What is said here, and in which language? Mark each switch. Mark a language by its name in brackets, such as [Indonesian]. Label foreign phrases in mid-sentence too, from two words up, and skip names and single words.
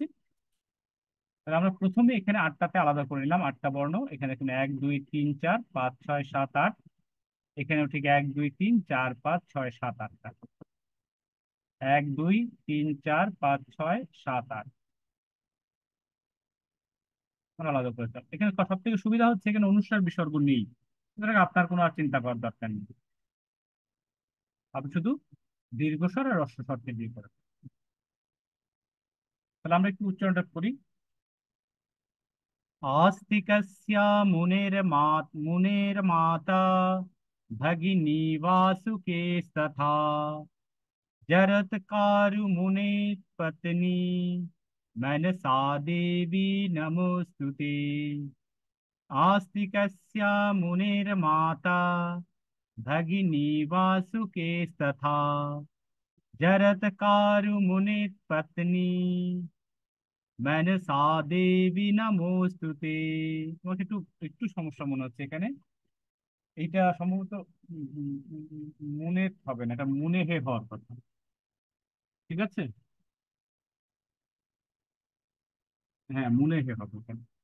[Bangla] তাহলে আমরা প্রথমে এখানে আটটাতে আলাদা করে নিলাম, আটটা বর্ণ এখানে, এখানে 1 2 3 4 5 6 7 8, এখানেও ঠিক 1 2 3 4 5 6 7 8টা, 1 2 3 4 5 6 7 8 আমরা আলাদা করে দিলাম। এখানে সব থেকে সুবিধা হচ্ছে এখানে অনুস্বার বিসর্গ নেই, সুতরাং আপনার কোনো আর চিন্তা করার দরকার নেই, আপনি শুধু দীর্ঘস্বর আর হ্রস্বস্বরকে দিয়ে করেন। তাহলে আমরা একটু উচ্চারণটা করি। [Sanskrit] आस्तिकस्य मुनेर्माता भगिनी वासुकेस्तथा जरत्कारुमुने पत्नी मनसा देवी नमोस्तुते। आस्तिकस्य मुनेर्माता भगिनी वासुकेस्तथा जरत्कारुमुने पत्नी मनसा देवी नमोस्तुते। [Bangla] তোমাকে একটু একটু সমস্যা মনে হচ্ছে এখানে, এইটা সম্ভবত মনে হবে না, এটা মনে হে হওয়ার কথা, ঠিক আছে, হ্যাঁ মনে হে হবে এখানে।